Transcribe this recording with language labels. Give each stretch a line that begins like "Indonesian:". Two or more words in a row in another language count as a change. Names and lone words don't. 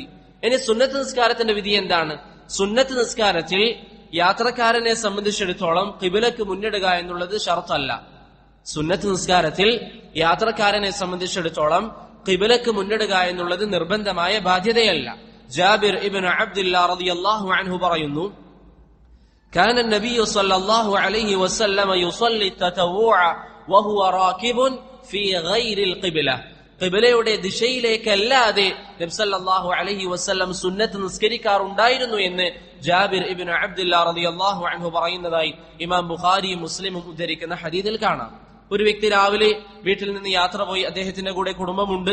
Malayalam: ഇനി സുന്നത്ത് നിസ്കാരത്തിന്റെ വിധി എന്താണ്? സുന്നത്ത് നിസ്കാരത്തിൽ യാത്രക്കാരനെ സംബന്ധിച്ചിടത്തോളം ഖിബലക്ക് മുന്നിടുക എന്നുള്ളത് ഷർത്തല്ല. സുന്നത്ത് നിസ്കാരത്തിൽ യാത്രക്കാരനെ സംബന്ധിച്ചിടത്തോളം ഖിബലക്ക് മുന്നിടുക എന്നുള്ളത് നിർബന്ധമായ ബാധ്യതയല്ല. ജാബിർ ഇബ്നു അബ്ദുല്ലാ
Arabic: رضي الله عنه
Malayalam: പറയുന്നു,
Arabic: كان النبي صلى الله عليه وسلم يصلي التطوع وهو راكب في غير القبلة.
Malayalam: ഖിബലയുടെ ദിശയിലേക്കല്ലാതെ നബി
Arabic: صلى الله عليه وسلم
Malayalam: സുന്നത്ത് നിസ്കരിക്കാറുണ്ടായിരുന്നു എന്ന് ജാബിർ ഇബ്നു അബ്ദുല്ലാ
Arabic: رضي الله عنه
Malayalam: പറയുന്നതായി ഇമാം ബുഖാരിയും മുസ്ലിമും ഉദ്ധരിക്കുന്ന ഹദീസിൽ കാണാം. ഒരു വ്യക്തി രാവിലെ വീട്ടിൽ നിന്ന് യാത്ര പോയി, അദ്ദേഹത്തിന്റെ കൂടെ കുടുംബമുണ്ട്.